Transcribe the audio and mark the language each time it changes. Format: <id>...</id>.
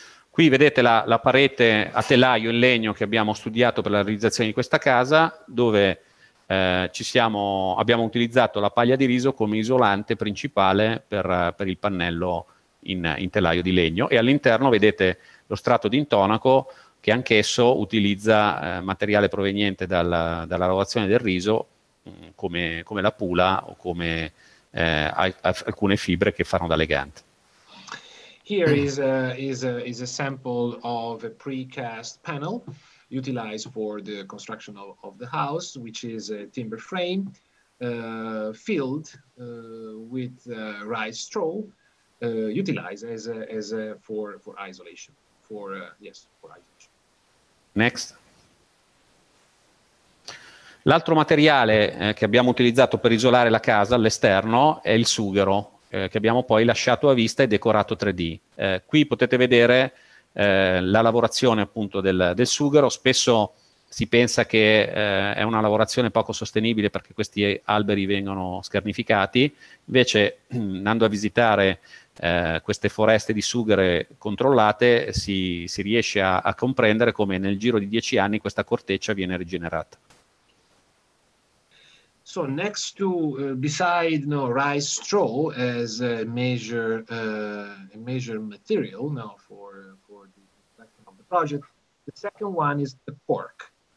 <it>Qui vedete la parete a telaio in legno che abbiamo studiato per la realizzazione di questa casa, dove abbiamo utilizzato la paglia di riso come isolante principale per il pannello in telaio di legno, e all'interno vedete lo strato di intonaco che anch'esso utilizza materiale proveniente dalla lavorazione del riso come la pula o come alcune fibre che fanno da legante.</it> <en>Here is a sample of a precast panel utilized for the construction of the house, which is a timber frame filled with rice straw, utilized for isolation. For isolation. Next.</en> <it>L'altro materiale che abbiamo utilizzato per isolare la casa all'esterno è il sughero, che abbiamo poi lasciato a vista e decorato 3D. Qui potete vedere la lavorazione appunto del sughero. Spesso si pensa che è una lavorazione poco sostenibile perché questi alberi vengono scarnificati. Invece, andando a visitare queste foreste di sughero controllate, si riesce a comprendere come nel giro di 10 anni questa corteccia viene rigenerata.</it> <en>So next to, beside rice straw as a major material now for the construction of the project, the second one is the cork.</en>